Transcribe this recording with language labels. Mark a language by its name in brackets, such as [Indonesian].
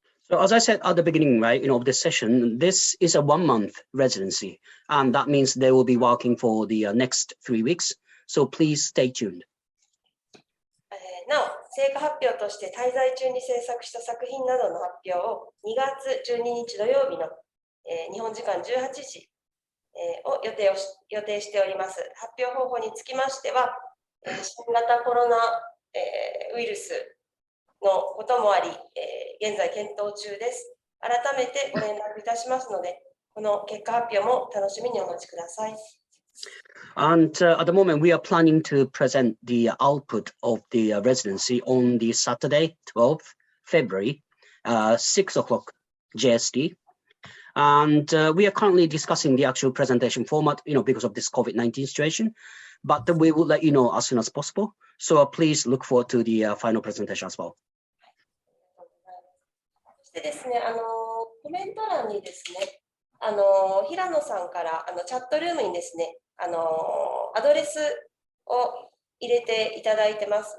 [English] So as I said at the beginning, right, of this session, this is a 1-month residency, and that means they will be working for the next 3 weeks. So please stay tuned. [Japanese] なお、成果発表として滞在中に制作した作品などの発表を2月12日土曜日の、日本時間18時、を予定しております。発表方法につきましては、新型コロナ、ウイルスのこともあり、現在検討中です。改めてご連絡いたしますので、この結果発表も楽しみにお待ちください。 [English] And at the moment, we are planning to present the output of the residency on the Saturday, 12th February, 6 o'clock JST. And we are currently discussing the actual presentation format, because of this COVID-19 situation. But we will let you know as soon as possible. So please look forward to the final presentation as well. [Japanese] そしてですね、コメント欄にですね、平野さんからチャットルームにですね、アドレスを入れていただいてます。